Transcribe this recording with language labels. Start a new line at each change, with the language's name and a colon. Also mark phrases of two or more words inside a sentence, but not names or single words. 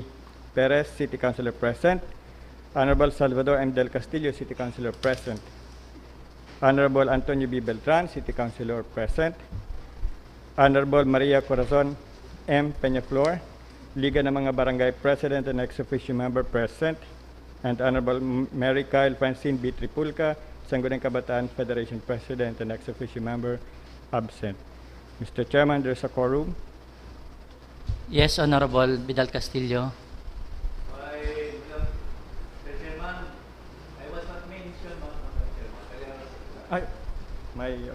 English: Perez, City Councilor, present. Honorable Salvador M. Del Castillo, City Councilor, present. Honorable Antonio B. Beltran, City Councilor, present. Honorable Maria Corazon M. Peñaflor, Liga ng mga Barangay President and ex-officio member, present. And Honorable Mary Kyle Francine B. Tripulca, Sangguniang Kabataan Federation President and ex-officio member, absent. Mr. Chairman, there's a quorum. Yes, Honorable Vidal Castillo. Ay, may...